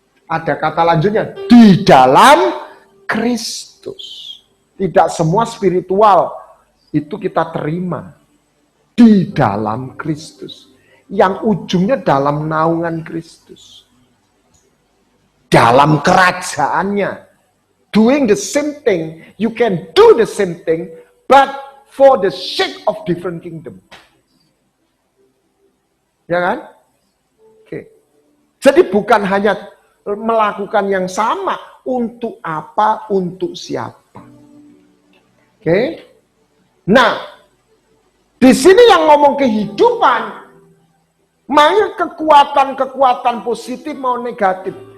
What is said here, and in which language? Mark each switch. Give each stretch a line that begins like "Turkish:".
Indonesian: Ada kata lanjutnya, di dalam Kristus. Tidak semua spiritual itu kita terima. Di dalam Kristus. Yang ujungnya dalam naungan Kristus. Dalam kerajaannya.
English: Doing the same thing, you can do the same thing, but for the sake of different kingdom.
Indonesian: Ya kan? Oke. Jadi bukan hanya melakukan yang sama, untuk apa, untuk siapa. Oke. Nah, di sini yang ngomong kehidupan, makanya kekuatan-kekuatan positif mau negatif.